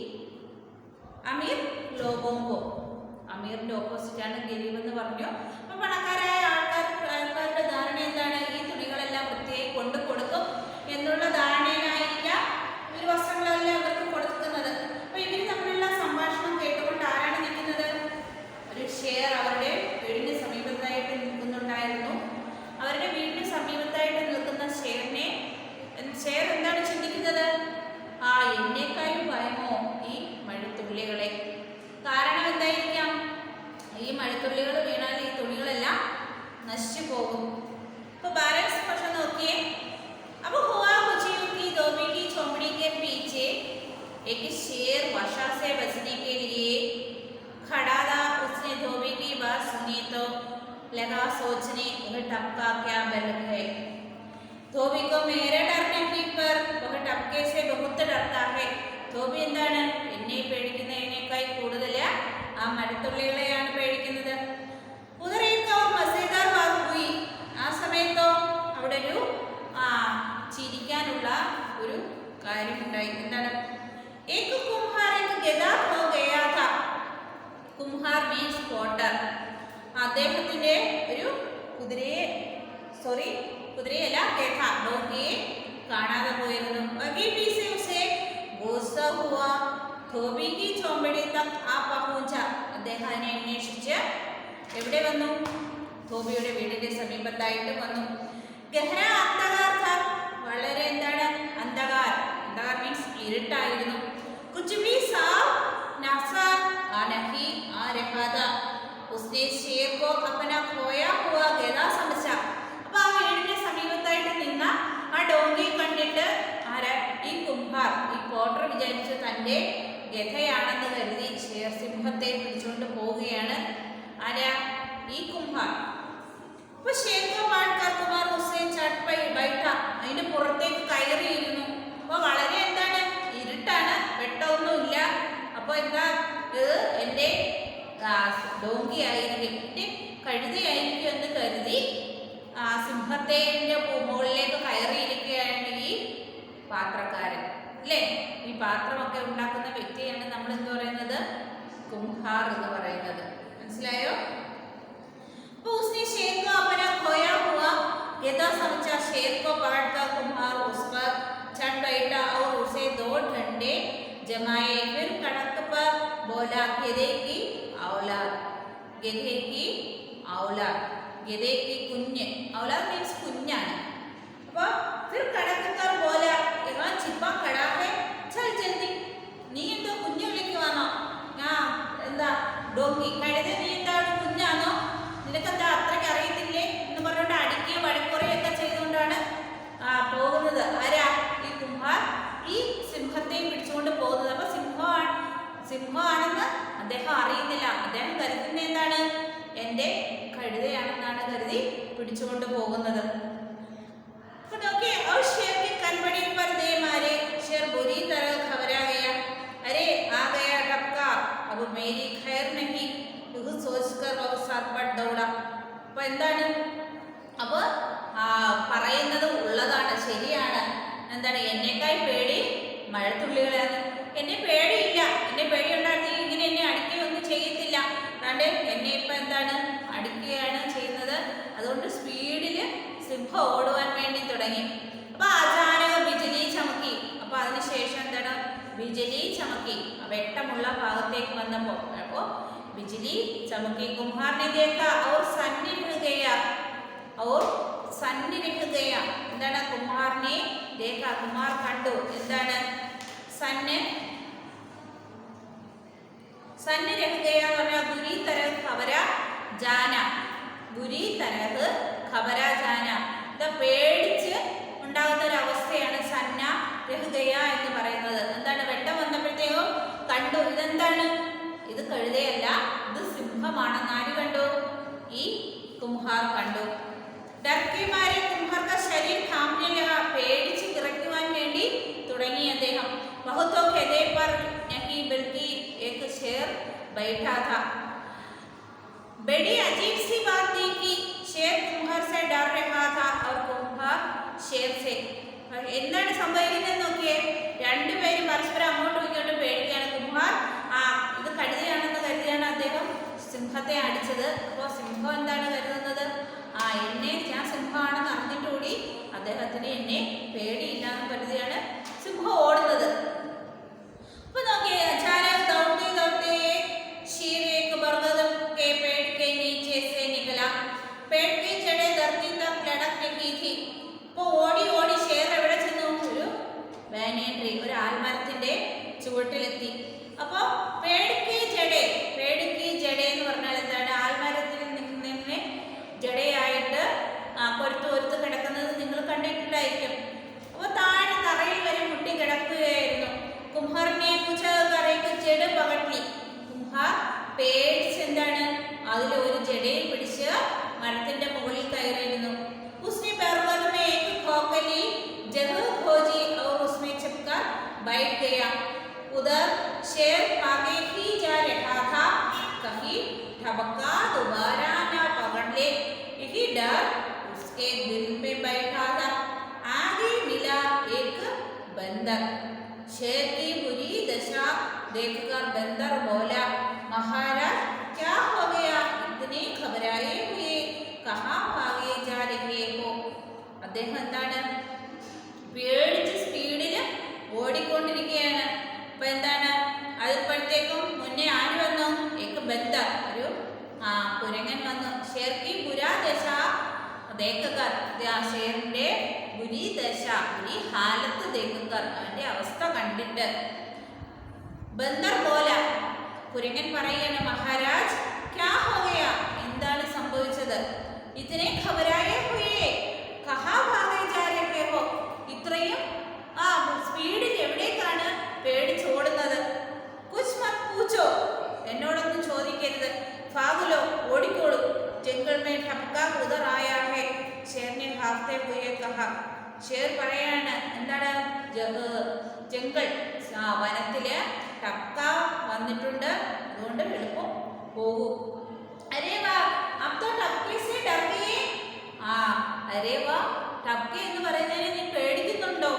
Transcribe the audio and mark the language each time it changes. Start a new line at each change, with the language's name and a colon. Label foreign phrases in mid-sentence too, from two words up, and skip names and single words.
Malayalam: അമീർ ലോകോങ്കോ അമീറിന്റെ ഓപ്പോസിറ്റ് ആണ് ഗരീബ് എന്ന് പറഞ്ഞു അപ്പൊ പണക്കാരായ ആൾക്കാരുടെ ധാരണ എന്താണ് ഈ തുണികളെല്ലാം വൃത്തിയായി കൊണ്ടു കൊടുക്കും എന്നുള്ള ധാരണയിലായിരിക്കാം ഈ വസ്ത്രങ്ങളെല്ലാം ഇവർക്ക് കൊടുക്കുന്നത് അപ്പൊ ഇവര് തമ്മിലുള്ള സംഭാഷണം കേട്ടുകൊണ്ട് ആരാണ് നിൽക്കുന്നത് ഒരു ഷെയർ അവരുടെ വീടിന് സമീപത്തായിട്ട് നിൽക്കുന്നുണ്ടായിരുന്നു അവരുടെ വീടിന് സമീപത്തായിട്ട് നിൽക്കുന്ന ഷെയർ എന്താണ് ചിന്തിക്കുന്നത് എന്നേക്കാളും ഭയമോ ഈ മഴത്തുള്ളികളെ കാരണം എന്തായിരിക്കാം ഈ മഴത്തുള്ളികൾ വീണാൽ ഈ തുണികളെല്ലാം നശിച്ചു പോകും तो बैलेंस
Hindi: क्वेश्चन നോക്കിയേ अब हुआ कुछ यूं कि धोबी की झोंपड़ी के पीछे एक शेर वर्षा से बचने के लिए खड़ा था उसने धोबी की बात सुनी तो लगा सोचने यह टपका क्या बल है धोबी को मेरा डर नहीं पर वह टपके से बहुत डरता है
Malayalam: ധോബി എന്താണ് എന്നെ പേടിക്കുന്നതിനേക്കാൾ കൂടുതൽ ആ മഴത്തുള്ളികളെയാണ് പേടിക്കുന്നത് ആ സമയത്തോ അവിടെ ഒരു ചിരിക്കാനുള്ള ഒരു കാര്യം ഉണ്ടായി എന്താണ് കുംഹാർ
English: means potter
Malayalam: അദ്ദേഹത്തിന്റെ ഒരു കുതിരയല്ല ഡോങ്കിയെ കാണാതെ പോയിരുന്നു
Hindi: धोबी की झोंपड़ी तक आ पहुंचा
Malayalam: അദ്ദേഹം അതിനെ അന്വേഷിച്ച് എവിടെ വന്നു ധോബിയുടെ വീടിന്റെ സമീപത്തായിട്ട് വന്നു
Hindi: गहरा अंधकार था
Malayalam: വളരെ എന്താണ് അന്ധകാർ മീൻസ് ഇരുട്ടായിരുന്നു
Hindi: कुछ भी साफ नजर नहीं आ रहा था उसने शेर को अपना खोया हुआ गधा समझा
Malayalam: അപ്പോൾ ആ വീടിന്റെ സമീപത്തായിട്ട് നിന്ന ആ ഡോങ്കിയെ കണ്ടിട്ട് ഈ കുംഭാർ ഈ പോട്ടർ വിചാരിച്ചു തന്റെ ഗധയാണെന്ന് കരുതി ഷേർ സിംഹത്തെ പിടിച്ചുകൊണ്ട് പോവുകയാണ് ആരാ ഈ കുംഭാർ അപ്പോൾ
Hindi: शेर को मारकर बैठ,
Malayalam: അതിന്റെ പുറത്തേക്ക് കയറിയിരുന്നു. അപ്പൊ വളരെ എന്താണ്, ഇരുട്ടാണ്, വെട്ടമൊന്നുമില്ല. അപ്പൊ എന്താ, ഇത് എൻ്റെ ഡോങ്കി ആയിരിക്കും, എൻ്റെ കഴുതയായിരിക്കും എന്ന് കരുതി സിംഹത്തിന്റെ മുകളിലേക്ക് കയറിയിരിക്കുകയാണ് ഈ പാത്രക്കാരൻ, അല്ലേ? ഈ പാത്രമൊക്കെ ഉണ്ടാക്കുന്ന വ്യക്തിയാണ് നമ്മൾ എന്ത് പറയുന്നത്, കുംഹാർ എന്ന് പറയുന്നത്. മനസ്സിലായോ?
Hindi: तो उसने शेर को अपना खोया हुआ यथा समझा। शेर को पकड़कर कुम्हार उस पर चढ़ बैठा और उसे 2 डंडे जमाए। फिर कड़क पर बोला, गधे की औलाद, गधे की औलाद, गधे की कुഞ്ഞ്, औलाद मीन्स കുഞ്ഞാണ്. അപ്പോൾ फिर कड़क कर बोला, यहाँ छिपा खड़ा है, चल जल्दी.
Malayalam: നീ എന്തോ കുഞ്ഞു വിളിക്കുവാണോ? എന്താ ഡോങ്കി, കഴുത, നീ എന്താണ് കുഞ്ഞാണോ? നിനക്കെന്താ അത്രയ്ക്ക് അറിയത്തില്ലേ എന്ന് പറഞ്ഞുകൊണ്ട് അടിക്കുകയും വഴക്കുറയൊക്കെ ചെയ്തുകൊണ്ടാണ് പോകുന്നത്. ആരാ? ഈ കുംഹാർ ഈ സിംഹത്തെയും പിടിച്ചുകൊണ്ട് പോകുന്നത്. അപ്പൊ സിംഹമാണെന്ന് അദ്ദേഹം അറിയുന്നില്ല. അദ്ദേഹം കരുതുന്ന എന്താണ്, എൻ്റെ കഴുതയാണെന്നാണ് കരുതി പിടിച്ചുകൊണ്ട് പോകുന്നത്. അപ്പൊ നോക്കിയേ,
Hindi: और शेर के कनपड़ी पर दे मारे, शेर बुरी तरह घबरा गया. अरे आ गया डबका, अब मेरी खैर नहीं, सोचकर और साथ पर दौड़ा.
Malayalam: അപ്പൊ എന്താണ്, അപ്പൊ പറയുന്നത് ഉള്ളതാണ്, ശരിയാണ്. എന്താണ്, എന്നേക്കാൾ പേടി മഴത്തുള്ളികളാണ്. എന്നെ പേടിയില്ല, എന്നെ പേടിയുണ്ടായിരുന്നെങ്കിൽ ഇങ്ങനെ എന്നെ അടിക്കുകയൊന്നും ചെയ്യത്തില്ല. അതാണ്ട് എന്നെ ഇപ്പൊ എന്താണ് അടിക്കുകയാണ് ചെയ്യുന്നത്. അതുകൊണ്ട് സ്പീഡിൽ സിംഹം ഓടുവാൻ വേണ്ടി തുടങ്ങി. അപ്പൊ
Hindi: अचानक बिजली चमकी.
Malayalam: അപ്പൊ അതിനുശേഷം എന്താണ്,
Hindi: बिजली चमकी,
Malayalam: വെട്ടമുള്ള ഭാഗത്തേക്ക് വന്നപ്പോ അപ്പോ
Hindi: बिजली चमकी. कुम्हार ने देखा और सन्न रह गया, और सन्न रह गया.
Malayalam: എന്താണ്,
Hindi: कुम्हार ने देखा,
Malayalam: കുമ്ഹാർ കണ്ടു. എന്താണ്
Hindi: सन्न, सन्न रह गया
Malayalam: എന്ന് പറഞ്ഞാൽ
Hindi: बुरी तरह घबरा जाना, बुरी तरह घबरा जाना,
Malayalam: ബുരി തരഹ് ഖബര ജാന. ഇത് പേടിച്ച് ഉണ്ടാകുന്ന ഒരു അവസ്ഥയാണ്
Hindi: सन्न रह गया
Malayalam: എന്ന് പറയുന്നത്. എന്താണ്, വെട്ടം വന്നപ്പോഴത്തേക്കും കണ്ടു, ഇതെന്താണ്, ഇത് കഴുതയല്ല, ഇത് സിംഹമാണെന്ന് ആര് കണ്ടു? ഈ കുംഹാർ കണ്ടു.
Hindi: डर के मारे कुम्हार का शरीर कांपने लगा.
Malayalam: പേടിച്ച് വിറയ്ക്കുവാൻ വേണ്ടി തുടങ്ങി അദ്ദേഹം.
Hindi: बहुतों गधे पर नहीं बल्कि एक शेर बैठा था. बड़ी अजीब सी बात थी कि शेर कुम्हार से डर रहा था और कुम्हार शेर से.
Malayalam: എന്താണ് സംഭവിക്കുന്നത് നോക്കിയേ, രണ്ടുപേരും പരസ്പരം അങ്ങോട്ടും ഇങ്ങോട്ടും പേടിക്കുകയാണ്. കുംഹാർ ഇത് കഴുതയാണെന്ന് കരുതിയാണ് അദ്ദേഹം സിംഹത്തെ അടിച്ചത്. അപ്പോൾ സിംഹം എന്താണ് കരുതുന്നത്, ഞാൻ സിംഹമാണെന്ന് അറിഞ്ഞിട്ടുകൂടി അദ്ദേഹത്തിന് എന്നെ പേടിയില്ല എന്ന് കരുതിയാണ് സിംഹം ഓടുന്നത്. അപ്പൊ നോക്കിയേ,
Hindi: അചാനക് ദൗड़ते दौड़ते शेर एक बरगद के पेड़ के नीचे से निकला. पेड़ की जड़ें धरती तक लटक रही थी.
Malayalam: അപ്പോൾ ഓടി ഓടി ഷേർ എവിടെ ചെന്നു, ഒരു
English: banyan tree,
Malayalam: ഒരു ആൽമരത്തിന്റെ ചുവട്ടിലെത്തി. അപ്പൊ
Hindi: पेड़ की जड़ें, पेड़ की जड़ें
Malayalam: എന്ന് പറഞ്ഞാൽ എന്താണ്, ആൽമരത്തിൽ നിന്ന് ജഡയായിട്ട് പൊരുത്ത് കിടക്കുന്നത് നിങ്ങൾ കണ്ടിട്ടുണ്ടായിരിക്കും. അപ്പൊ താഴെ തറയിൽ വരെ മുട്ടി കിടക്കുകയായിരുന്നു.
Hindi: कुम्हार ने डरके जड़ पकड़ी.
Malayalam: കുംഹാർ പേടിച്ച് എന്താണ്, അതിൽ ഒരു ജഡയിൽ പിടിച്ച് മരത്തിന്റെ മുകളിൽ കയറിയിരുന്നു.
Hindi: उसने बरगद में एक खोखली जगह खोजी और उसमें छिपकर बैठ गया. उधर शेर आगे ही जा रहा था, कहीं ठबका दोबारा न पकड़ ले, यही डर उसके दिल में बैठा था. आगे मिला एक बंदर. शेर की बुरी दशा देखकर बंदर बोला, महाराज क्या हो गया, इतने घबराए हुए कहाँ भागे जा रहे हो.
Malayalam: അദ്ദേഹം എന്താണ്, പേടിച്ച് സ്പീഡിൽ ഓടിക്കൊണ്ടിരിക്കുകയാണ്. അപ്പൊ എന്താണ്, അതിപ്പോഴത്തേക്കും മുന്നേ ആര് വന്നു,
Hindi: एक बंदर,
Malayalam: ഒരു കുരങ്ങൻ വന്നു.
Hindi: ഷേർ की बुरा दशा देखकर, ഷേറിന്റെ बुरी दशा, बुरी हालत देखकर,
Malayalam: അവന്റെ അവസ്ഥ കണ്ടിട്ട്
Hindi: बंदर बोला,
Malayalam: കുരങ്ങൻ പറയുകയാണ്,
Hindi: महाराज क्या हो गया,
Malayalam: എന്താണ് സംഭവിച്ചത്,
Hindi: इतने घबराए हुए कहाँ भागे जा रहे हो,
Malayalam: ഇത്രയും സ്പീഡിൽ എവിടേക്കാണ് പേടിച്ചോടുന്നത്.
Hindi: कुछ मत पूछो,
Malayalam: എന്നോടൊന്നും ചോദിക്കരുത്.
Hindi: ഫാഗുലോ, ഓടിക്കോളൂ. जंगल में टपका इधर आया है, शेर ने हाँफ भागते हुए कहा.
Malayalam: ഷേർ പറയാണ് എന്താണ്, ജംഗിൾ വനത്തില് ടപ്ക വന്നിട്ടുണ്ട്, അതുകൊണ്ട് എളുപ്പം പോകും.
Hindi: अरे वाह अब तो टपके से डर गए. अरे वाह,
Malayalam: ടപ്കെ എന്ന് പറയുന്നതിനെ നീ പേടിക്കുന്നുണ്ടോ?